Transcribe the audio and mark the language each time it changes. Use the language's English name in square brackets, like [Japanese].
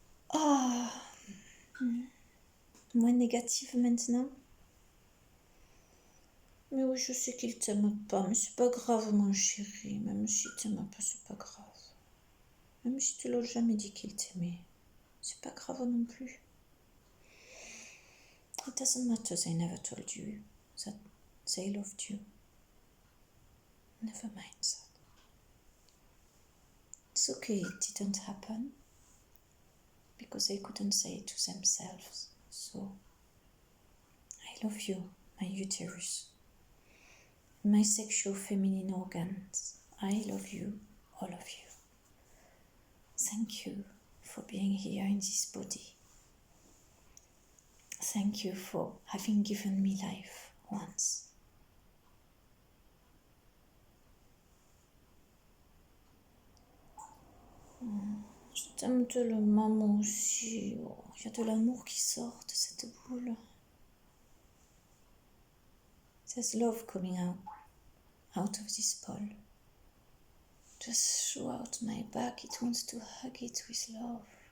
[French] Ah, moins négative maintenant. Mais oui, je sais qu'il t'aime pas, mais c'est pas grave, mon chéri. Même s'il t'aime pas, c'est pas grave. Même si tu l'as jamais dit qu'il t'aimait, c'est pas grave non plus. [English] It doesn't matter, they never told you that they loved you. Never mind that. It's okay, it didn't happen because they couldn't say it to themselves. So, I love you, my uterus, my sexual feminine organs. I love you, all of you. Thank you for being here in this body. Thank you for having given me life once. [French] Je t'aime tellement, moi aussi. Oh, il y a de l'amour qui sort de cette boule. [English] There's love coming out of this ball. Just throughout my back, it wants to hug it with love.